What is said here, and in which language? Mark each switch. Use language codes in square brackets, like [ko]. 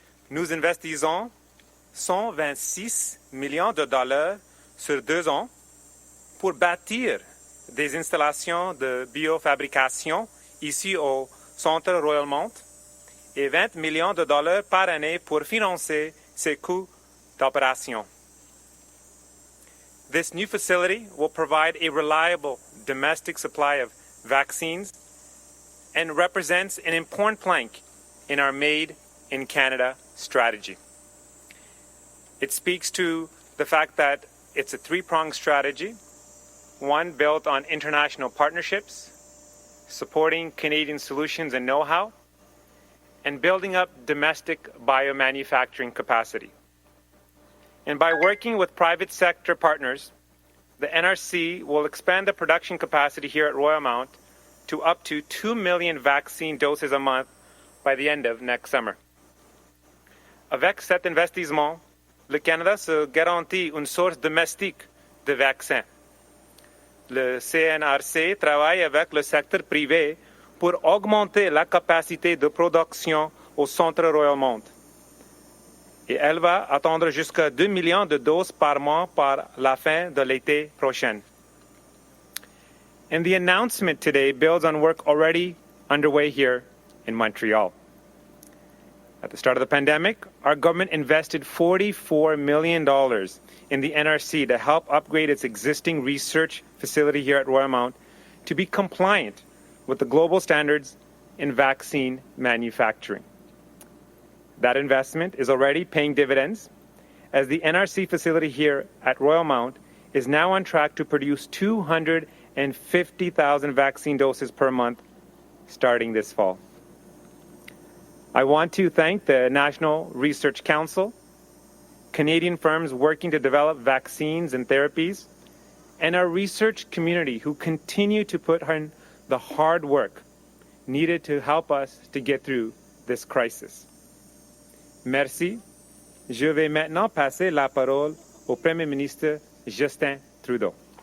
[fr] Nous investissons 126 millions de dollars sur 2 ans pour bâtir des installations de biofabrication ici au Centre Royalmont et 20 millions de dollars par année pour financer ses coûts d'opération. [en] This new facility will provide a reliable domestic supply of vaccines and represents an important plank in our Made in Canada strategy. It speaks to the fact that it's a 3-pronged strategy, one built on international partnerships, supporting Canadian solutions and know-how, and building up domestic biomanufacturing capacity. And by working with private sector partners, the NRC will expand the production capacity here at Royalmount to up to 2 million vaccine doses a month by the end of next summer. [fr] Avec cet investissement, le Canada se garantit une source domestique de vaccins. Le CNRC travaille avec le secteur privé pour augmenter la capacité de production au Centre Royalmont. Et elle va attendre jusqu'à 2 millions de doses par mois par la fin de l'été prochain. [en] And the announcement today builds on work already underway here in Montreal. At the start of the pandemic, our government invested $44 million in the NRC to help upgrade its existing research facility here at Royalmount to be compliant with the global standards in vaccine manufacturing. That investment is already paying dividends, as the NRC facility here at Royalmount is now on track to produce 250,000 vaccine doses per month starting this fall. I want to thank the National Research Council, Canadian firms working to develop vaccines and therapies, and our research community who continue to put in the hard work needed to help us to get through this crisis. [fr] Merci. Je vais maintenant passer la parole au Premier ministre Justin Trudeau.